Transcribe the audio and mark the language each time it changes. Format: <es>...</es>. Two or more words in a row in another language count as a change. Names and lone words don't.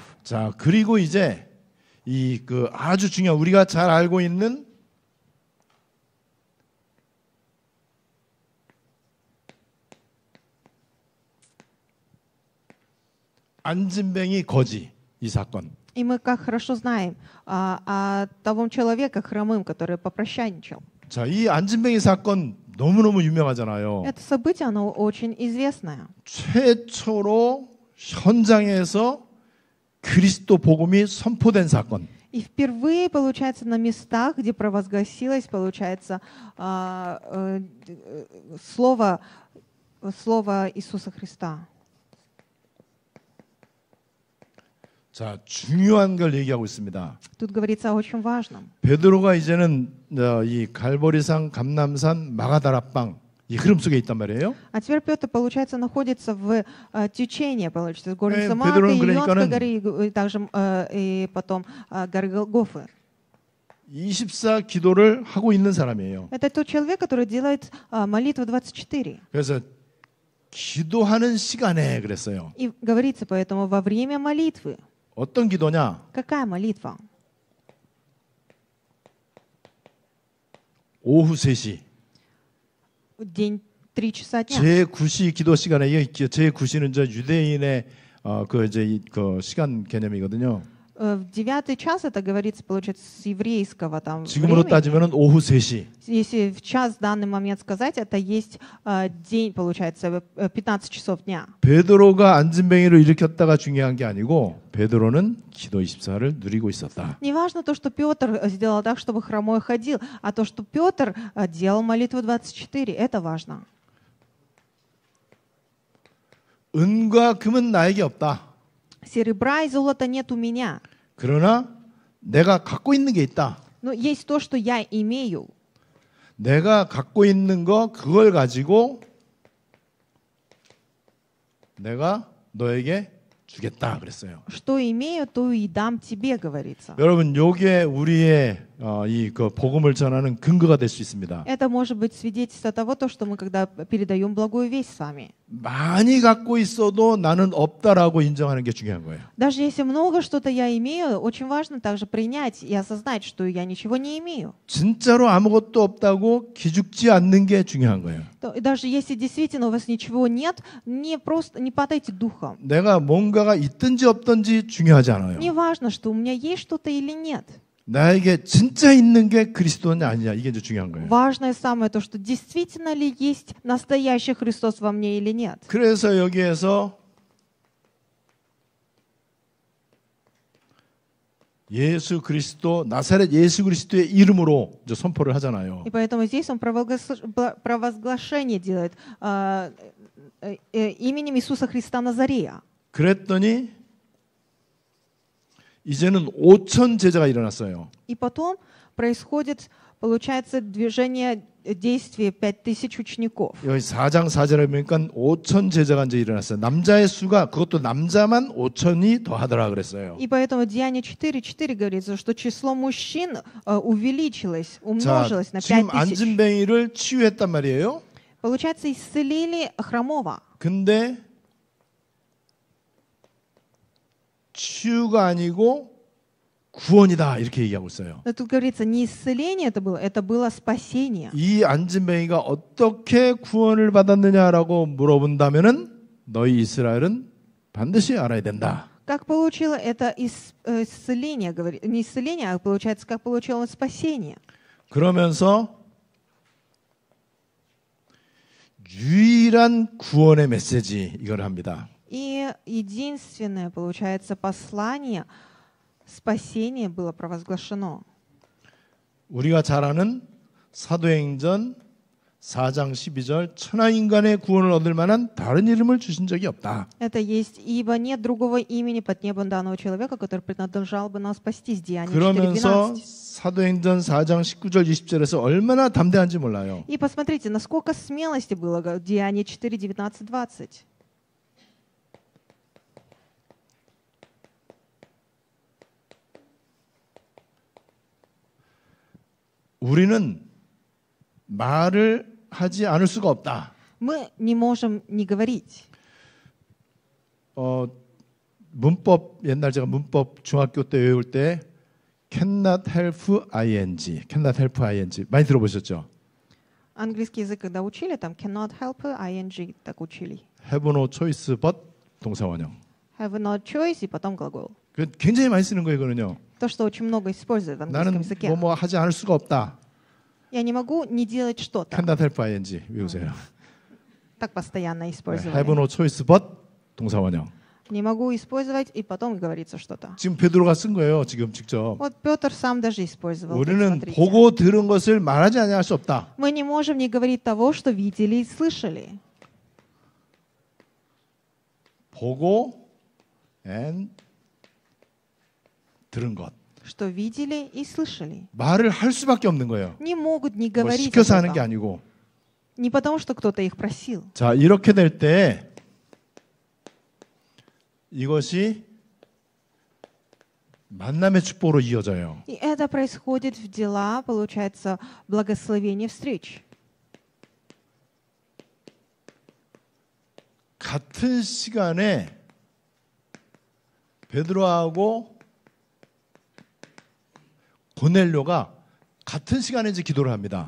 <ko>자, 그리고 이제 이 그 아주 중요한 우리가 잘 알고 있는 안진뱅이 거지 이 사건.</ko> <ru>И мы как хорошо знаем о того человека хромым, который попрощанничал.</ru> <ko>자, 이 안진뱅이 사건 너무너무 유명하잖아요.</ko> <ru>Это событие, оно очень известное.</ru> <ko>최초로 현장에서 그리스도 복음이 선포된 사건.</ko> <ru>И впервые, получается, на местах, где провозгласилось, получается, слово Иисуса Христа.</ru> <ko>자, 중요한 걸 얘기하고 있습니다.</ko> <ru>Тут говорится о очень важном.</ru> <ko>베드로가 이제는 이 갈보리산, 감람산, 마가다라방 이 흐름 속에 있단 말이에요.</ko> <ru>А теперь Петр, получается, находится в течении, получается, горы</ru> <ko>네,</ko> <ru>Самарка,</ru> <ko>베드로는</ko> <ru>Илионской</ru> <ko>그러니까는</ko> <ru>горы, и также и потом горы Голгофы.</ru> <ko>24 기도를 하고 있는 사람이에요.</ko> <ru>Это тот человек, который делает молитву 24.</ru> <ko>그래서 기도하는 시간에 그랬어요.</ko> <ru>И говорится поэтому во время молитвы.</ru> <ko>어떤 기도냐?</ko> <ru>Какая молитва?</ru> <ko>오후 3시.</ko> <ru>День 3 часа дня.</ru> <ko>제9시 기도 시간에 제9시는 저 유대인의 그 시간 개념이거든요.</ko> <ru>В 9 час это говорится, получается, с еврейского там</ru> <ko>지금으로</ko> <ru>времени.</ru> <ko>따지면은 오후 3시.</ko> <ru>Если в час в данный момент сказать, это есть день, получается, 15 часов дня.</ru> <ko>베드로가 안진뱅이를 일으켰다가 중요한 게 아니고 베드로는 기도 24를 누리고 있었다.</ko> <ru>Не важно то, что Петр сделал так, чтобы хромой ходил, а то, что Петр делал молитву 24, это важно.</ru> <ko>은과 금은 나에게 없다.</ko> <ru>Серебра и золота нет у меня,</ru> <ko>그러나 내가 갖고 있는 게 있다.</ko> <ru>но есть то, что я имею.</ru> <ko>내가 갖고 있는 거 그걸 가지고 내가 너에게 주겠다 그랬어요.</ko> <ru>Что имею, то и дам тебе, говорится.</ru> <ko>여러분, 요게 우리의 이 그 복음을 전하는 근거가 될 수 있습니다.</ko> <ru>Это может быть свидетельство того, то, что мы когда передаем благую весть с вами.</ru> <ko>많이 갖고 있어도 나는 없다라고 인정하는 게 중요한 거예요.</ko> <ru>Даже если много что-то я имею, очень важно также принять и осознать, что я ничего не имею.</ru> <ko>진짜로 아무것도 없다고 기죽지 않는 게 중요한 거예요.</ko> <ru>И даже если действительно у вас ничего нет, не падайте духом.</ru> <ko>내가 뭔가가 있든지 없든지 중요하지 않아요.</ko> <ru>Не важно, что у меня есть что-то или нет.</ru> <ko>나에게 진짜 있는 게 그리스도냐 아니냐 이게 이제 중요한 거예요.</ko> <ru>Важное самое то, что действительно ли есть настоящий Христос во мне или нет.</ru> <ko>그래서 여기에서 예수 그리스도 나사렛 예수 그리스도의 이름으로 이제 선포를 하잖아요.</ko> <ru>И поэтому здесь он провозглашение делает именем Иисуса Христа Назарея.</ru> <ko>그랬더니 이제는 5천 제자가 일어났어요.</ko> <ru>И потом происходит, получается, движение действия 5000 учеников.</ru> <ko>여기 4장 4절에 보니까 5천 제자가 이제 일어났어요. 남자의 수가 그것도 남자만 5천이 더하더라 그랬어요.</ko> <ru>И поэтому Деяние 4:4 говорится, что число мужчин увеличилось,</ru> <ko>자,</ko> <ru>умножилось на</ru> <ko>지금</ko> <ru>5000.</ru> <ko>안진뱅이를 치유했단 말이에요.</ko> <ru>Получается, исцелили хромого.</ru> <ko>근데 치유가 아니고 구원이다 이렇게 얘기하고 있어요.</ko> <ru>Но тут говорится, не исцеление это было спасение.</ru> <ko>이 안진뱅이가 어떻게 구원을 받았느냐라고 물어본다면은 너희 이스라엘은 반드시 알아야 된다.</ko> <ru>Как получила это исцеление, не исцеление, а получается, как получил он спасение.</ru> <ko>그러면서 유일한 구원의 메시지 이걸 합니다.</ko> <ru>И единственное, получается, послание спасения было провозглашено.</ru> <ko>우리가 잘 아는 사도행전 4장 12절 천하인간의 구원을 얻을 만한 다른 이름을 주신 적이 없다.</ko> <ru>Это есть, ибо нет другого имени под небом данного человека, который принадлежал бы нам спастись. Деяние</ru> <ko>그러면서</ko> <ru>4:12.</ru> <ko>사도행전 4장 19절 20절에서 얼마나 담대한지 몰라요.</ko> <ru>И посмотрите, насколько смелости было в Деянии 4:19-20.</ru> <ko>우리는 말을 하지 않을 수가 없다.</ko> <ru>Мы не можем не говорить.</ru> <ko>문법 옛날 제가 문법 중학교 때 외울 때</ko> <en>cannot help ing</en> <ko>많이 들어보셨죠?</ko> <ru>Английский язык, когда учили, там</ru> <en>cannot help,</en> <ru>ing так учили.</ru> <en>have no choice but 동사원형. Have no choice,</en> <ru>и потом глагол.</ru> <ko>그 굉장히 많이 쓰는 거예요, 이거는요.</ko> <ru>То, что очень много используют в английском</ru> <ko>나는</ko> <ru>языке.</ru> <ko>뭐 하지 않을 수가 없다.</ko> <ru>Я не могу не делать что-то.</ru> <en>cannot help ing 외우세요.</en> <ru>Так постоянно использовали.</ru> <en>have no choice but 동사원형.</en> <ru>Не могу использовать, и потом говорится что-то.</ru> <ko>지금 베드로가 쓴 거예요, 지금 직접.</ko> <ru>Вот Петр сам даже использовал. Вот</ru> <ko>우리는</ko> <ru>смотрите.</ru> <ko>보고 들은 것을 말하지 않을 수 없다.</ko> <ru>Мы не можем не говорить того, что видели и слышали.</ru> <ko>보고 and 들은 것.</ko> <ru>Что видели и слышали.</ru> <ko>말을 할 수밖에 없는 거예요.</ko> <ru>Не могут не</ru> <ko>뭐</ko> <ru>говорить</ru> <ko>시켜서</ko> <ru>об</ru> <ko>하는 게</ko> <ru>этом.</ru> <ko>아니고.</ko> <ru>Не потому, что кто-то их просил.</ru> <ko>자, 이렇게 될 때 이것이 만남의 축복으로 이어져요.</ko> <ru>И это происходит в дела, получается, благословение встреч.</ru> <ko>같은 시간에 베드로하고 고넬료가 같은 시간에 이제 기도를 합니다.</ko>